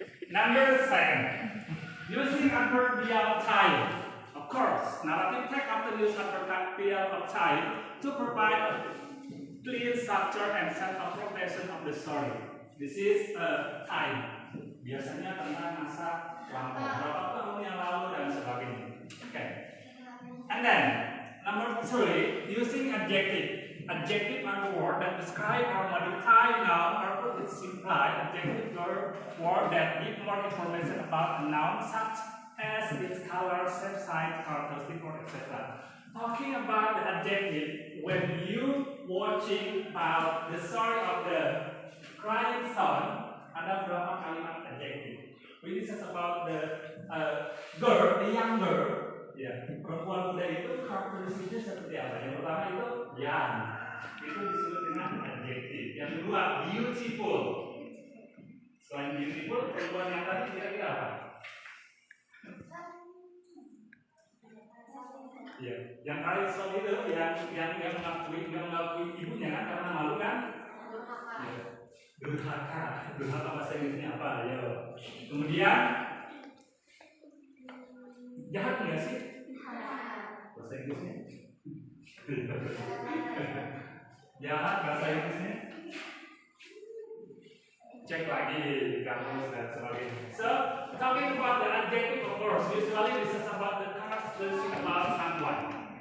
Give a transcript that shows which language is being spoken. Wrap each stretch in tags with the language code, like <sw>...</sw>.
<en>Number 2, using adverbial time. Of course, narrative text often use adverbial time to provide a clear structure and sense of progression of the story. This is time.</en> <id>Biasanya tentang masa lampau, berapa tahun yang lalu dan sebagainya.</id> <en>Okay. And then number 3, using adjective. Adjective are the word that describe or modify noun or put its imply. Adjective are word that give more information about a noun, such as its color, shape, size, characteristic, or etc. Talking about the adjective, when you watching about the story of the crying son,</en> <id>ada berapa kalimat adjective?</id> <en>We discuss about the girl, the young girl.</en> <id>Ya, perempuan muda itu karakteristiknya seperti apa? Yang pertama itu young, itu disebut dengan adjective. Yang kedua beautiful. Selain beautiful, perempuan yang tadi kira-kira apa? Ya, yang karisma itu yang mengakui ibunya kan karena malu kan? Ya. Durhaka bahasa Inggrisnya apa? Ya. Kemudian jahat nggak sih? Bahasa Inggrisnya? Jahat bahasa Inggrisnya? Cek lagi di kamus dan sebagainya.</id> <en>So, talking about the adjective, of course, usually this is about the characteristic about someone.</en>